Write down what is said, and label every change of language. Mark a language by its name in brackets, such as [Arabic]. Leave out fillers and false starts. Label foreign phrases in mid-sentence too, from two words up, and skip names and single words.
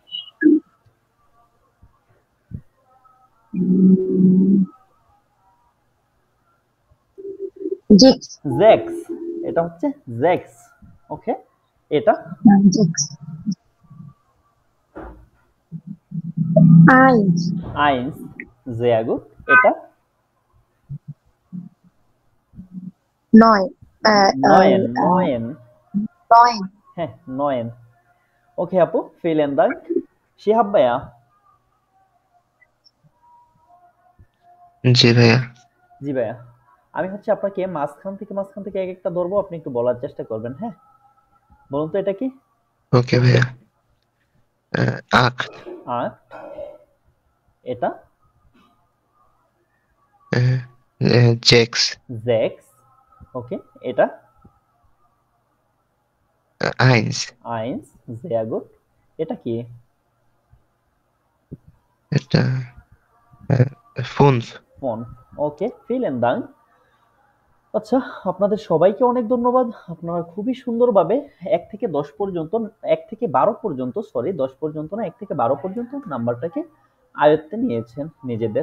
[Bangla] জেক্স। Sechs. এটা হচ্ছে Sechs. ওকে, এটা? [German] Sechs. Eins. Eins. Sehr gut. [Bangla] এটা? নয়। [German] Neun. Neun. [Bangla] নয়। হ্যাঁ, neun. ওকে আপু, [German] vielen Dank. [Bangla] শিহাব ভাইয়া, জি ভাইয়া। জি ভাইয়া। আমি হচ্ছে আপনাকে মাঝখান থেকে এক একটা ধরবো, আপনি একটু বলার চেষ্টা করবেন, হ্যাঁ? বলুন তো এটা কি? ওকে ভাইয়া। আক্ট, আট। এটা? জেক্স, Sechs. ওকে, এটা? আইন্স, [German] Eins. Sehr gut. [Bangla] এটা কি? এটা ফুনফ। ফোন। ওকে, [German] vielen Dank. [Bangla] আচ্ছা, আপনাদের সবাইকে অনেক ধন্যবাদ। আপনারা খুবই সুন্দরভাবে ১ থেকে ১০ পর্যন্ত, ১ থেকে ১২ পর্যন্ত, সরি ১০ পর্যন্ত না, ১ থেকে ১২ পর্যন্ত নাম্বারটাকে আয়ত্তে নিয়েছেন নিজেদের।